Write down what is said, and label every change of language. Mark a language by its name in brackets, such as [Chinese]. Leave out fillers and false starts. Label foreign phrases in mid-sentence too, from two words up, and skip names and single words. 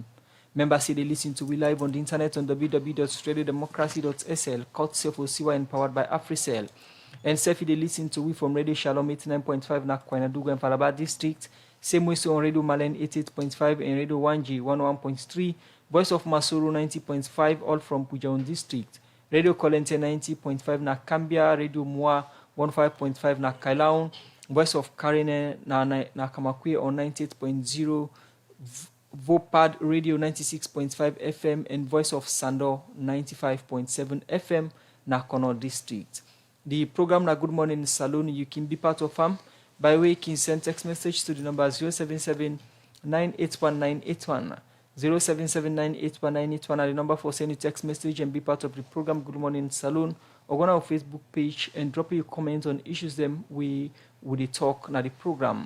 [English] Members say they listen to we live on the internet on www.radiodemocracy.sl, courtesy of Osiwa and powered by AfriCell. And Sefi they listen to we from Radio Shalom 89.5 na Kwainadugu and Faraba District. Same way so on Radio Malen 88.5 and Radio 1G 101.3, Voice of Masuru 90.5, all from Pujaun District. Radio Kolente 90.5 na Cambia, Radio Mua 15.5 na Kailaon, Voice of Karine na Kamakwe on 98.0, Vopad Radio 96.5 FM, and Voice of Sando 95.7 FM na Kono District. The program na Good Morning Saloon, you can be part of by way you can send text message to the number 077 981 077981981 the number for sending text message and be part of the program Good Morning Saloon, or go on our Facebook page and drop your comments on issues them we would talk na the program.